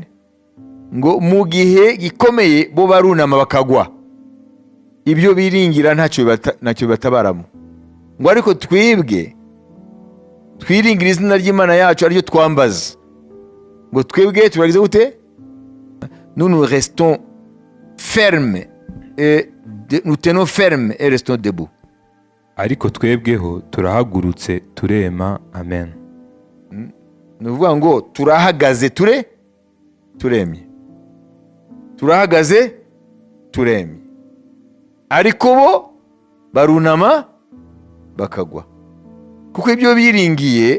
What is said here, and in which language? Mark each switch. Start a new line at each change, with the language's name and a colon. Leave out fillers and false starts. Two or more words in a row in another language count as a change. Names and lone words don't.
Kinyarwanda: Ngo mu gihe gikomeye bo barunama bakagwa, ibyo biringira ntacyo batabaramo. Ngo ariko twebwe twiringira izina ry'Imana yacu aryo twambaza. Ngo twebwe turagize gute?
French: Nous restons fermes et nous tenons fermes et restons debout.
Kinyarwanda: Ariko twebweho turahagurutse turema. Amen. Ni ukuvuga ngo turahagaze turemye. Turahagaze turemye, ariko bo barunama bakagwa kuko ibyo biringiye.